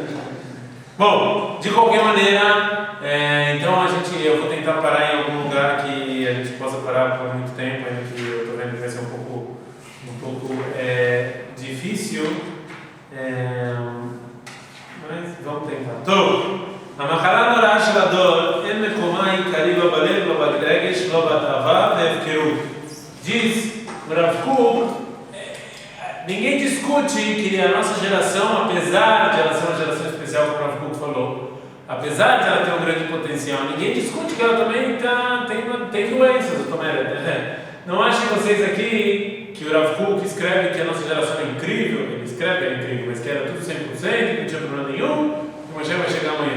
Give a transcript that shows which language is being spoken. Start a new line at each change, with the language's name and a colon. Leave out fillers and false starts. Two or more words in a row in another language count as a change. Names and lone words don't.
Portuguese: Bom, de qualquer maneira, então eu vou tentar parar em algum lugar que a gente possa parar por muito tempo, que eu estou vendo que vai ser um pouco difícil, mas vamos tentar. Então,
Hebrew: המחלה הנוראה של הדור, אין מקומה העיקרי לא בלב, לא ברגש, לא בתאווה והפקרות.
Portuguese: Diz o Rav Kook, ninguém discute que a nossa geração, apesar de ela ser uma geração especial, como o Rav Kook falou, apesar de ela ter um grande potencial, ninguém discute que ela também tem doenças. Não achem vocês aqui que o Rav Kook escreve que a nossa geração é incrível, ele escreve que é incrível, mas que era tudo 100%, que não tinha problema nenhum, que o Mashiach vai chegar amanhã.